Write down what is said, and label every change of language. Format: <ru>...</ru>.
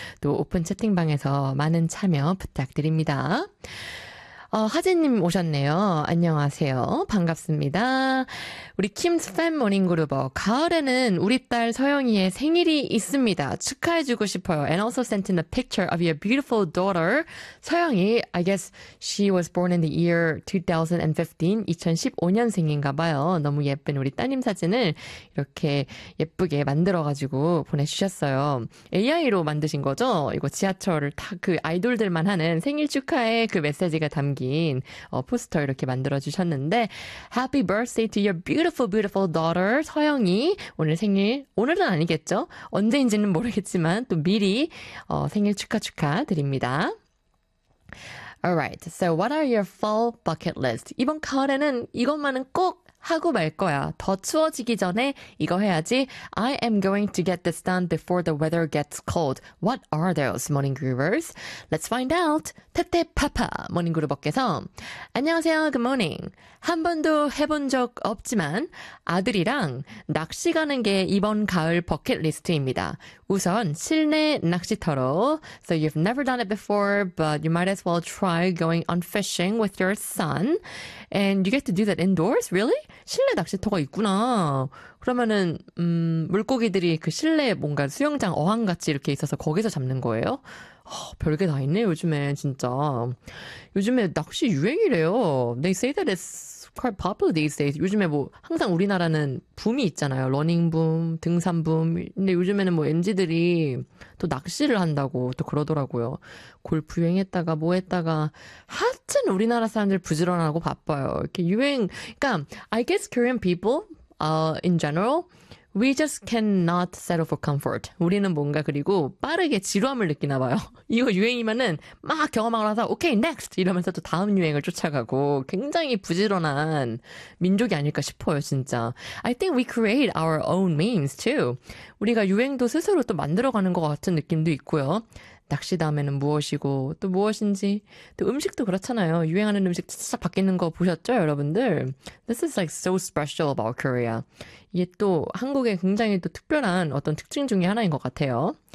<ko>또 오픈 채팅방에서 많은 참여 부탁드립니다. 하진님 오셨네요. 안녕하세요. 반갑습니다. 우리 킴스 팬 모닝그룹어. 가을에는 우리 딸 서영이의 생일이 있습니다. 축하해주고 싶어요.</ko> <en>And also sent in a picture of your beautiful daughter, 서영이. I guess she was born in the year 2015.</en> <ko>2015년생인가 봐요. 너무 예쁜 우리 따님 사진을 이렇게 예쁘게 만들어가지고 보내주셨어요. AI로 만드신 거죠? 이거 지하철을 다 그 아이돌들만 하는 생일 축하해 그 메시지가 담 긴 포스터 이렇게 만들어주셨는데</ko> <en>Happy birthday to your beautiful, beautiful daughter</en> <ko>서영이 오늘 생일, 오늘은 아니겠죠? 언제인지는 모르겠지만 또 미리 생일 축하 드립니다.</ko> <en>Alright, so what are your fall bucket list?</en> <ko>이번 가을에는 이것만은 꼭 하고 말 거야. 더 추워지기 전에 이거 해야지.</ko> <en>I am going to get this done before the weather gets cold. What are those, Morning Groovers? Let's find out. 테테파파, Morning Groover께서</en> <ko>안녕하세요,</ko> <en>Good Morning.</en> <ko>한 번도 해본 적 없지만 아들이랑 낚시 가는 게 이번 가을 버킷리스트입니다. 우선 실내 낚시터로.</ko> <en>So you've never done it before, but you might as well try going on fishing with your son. And you get to do that indoors? Really?</en> <ko>실내 낚시터가 있구나. 그러면은 물고기들이 그 실내 뭔가 수영장 어항같이 이렇게 있어서 거기서 잡는 거예요? 별게 다 있네 요즘에 진짜. 요즘에 낚시 유행이래요.</ko> <en>They say that it's quite popular these days.</en> <ko>요즘에 뭐 항상 우리나라는 붐이 있잖아요. 러닝붐, 등산붐. 근데 요즘에는 뭐 MZ들이 또 낚시를 한다고 또 그러더라고요. 골프 유행했다가 뭐 했다가 하여튼 우리나라 사람들 부지런하고 바빠요. 이렇게 유행. 그러니까</ko> <en>I guess Korean people in general, we just cannot settle for comfort.</en> <ko>우리는 뭔가 그리고 빠르게 지루함을 느끼나 봐요. 이거 유행이면은 막 경험하고 나서 오케이, next! 이러면서 또 다음 유행을 쫓아가고 굉장히 부지런한 민족이 아닐까 싶어요, 진짜.</ko> <en>I think we create our own memes too.</en> <ko>우리가 유행도 스스로 또 만들어가는 것 같은 느낌도 있고요. 낚시 다음에는 무엇이고 또 무엇인지 또 음식도 그렇잖아요. 유행하는 음식 진짜 바뀌는 거 보셨죠, 여러분들?</ko> <en>This is like so special about Korea.</en> <ko>이게 또 한국의 굉장히 또 특별한 어떤 특징 중에 하나인 것 같아요.</ko>